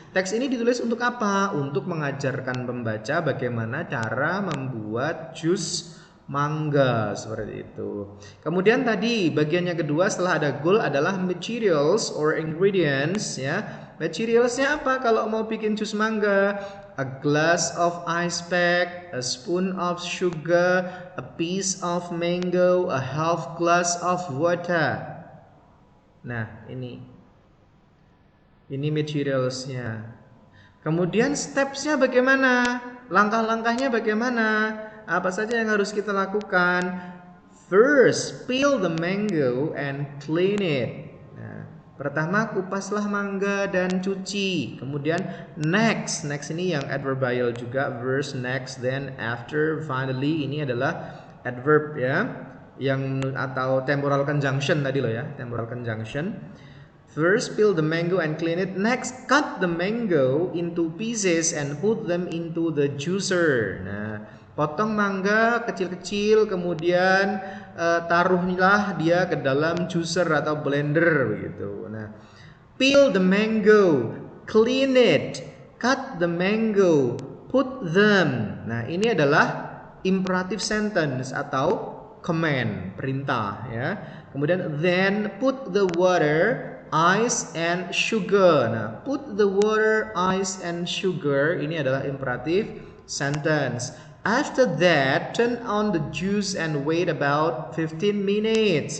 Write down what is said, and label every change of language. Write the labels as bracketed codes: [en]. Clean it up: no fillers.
[id] Teks ini ditulis untuk apa? Untuk mengajarkan pembaca bagaimana cara membuat jus mangga seperti itu. Kemudian tadi bagiannya kedua setelah ada goal adalah [en] materials or ingredients [id] ya. Materialsnya apa kalau mau bikin jus mangga? [en] A glass of ice pack, a spoon of sugar, a piece of mango, a half glass of water. [id] Nah, ini materialsnya. Kemudian stepsnya bagaimana? Langkah-langkahnya bagaimana? Apa saja yang harus kita lakukan? [en] First, peel the mango and clean it. [id] Nah, pertama kupaslah mangga dan cuci. Kemudian next ini yang adverbial juga. [en] First, next, then, after, finally. [id] Ini adalah adverb ya, yang atau temporal conjunction tadi loh ya, temporal conjunction. [en] First, peel the mango and clean it. Next, cut the mango into pieces and put them into the juicer. [id] Nah, potong mangga kecil-kecil, kemudian taruhlah dia ke dalam juicer atau blender begitu. [en] Nah, peel the mango, clean it, cut the mango, put them. [id] Nah, ini adalah imperative sentence atau command, perintah ya. Kemudian [en] then put the water, ice and sugar. Nah, put the water, ice and sugar [id] ini adalah [en] imperative sentence. After that, turn on the juice and wait about 15 minutes.